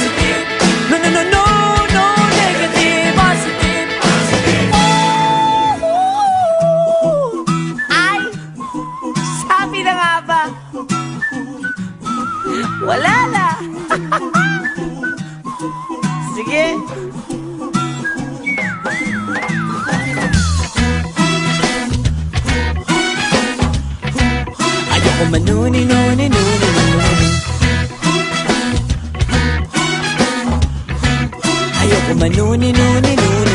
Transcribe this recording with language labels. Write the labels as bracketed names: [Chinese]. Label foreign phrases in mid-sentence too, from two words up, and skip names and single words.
[English] No negative. [Filipino] Ay, sabi na nga ba? Wala na. Sige. Ayoko manuni-nuni-nuni-nuni. Ayoko manuni-nuni-nuni.